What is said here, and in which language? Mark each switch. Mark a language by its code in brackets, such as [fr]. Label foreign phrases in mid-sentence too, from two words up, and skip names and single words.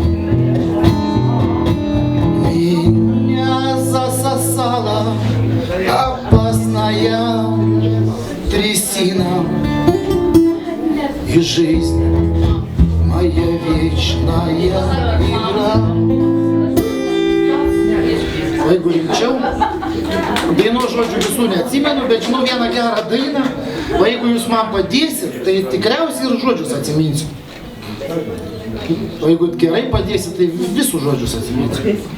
[ru] Меня засосала опасная трясина, и жизнь моя вечная игра. [lt] Vaikų rimčiau, dainos žodžių visų neatsimenu, bet žinau vieną gerą dainą. O jeigu jūs man padėsit, tai tikriausiai ir žodžius atsiminsiu. O jeigu gerai padėsit, tai visus žodžius atsiminsiu.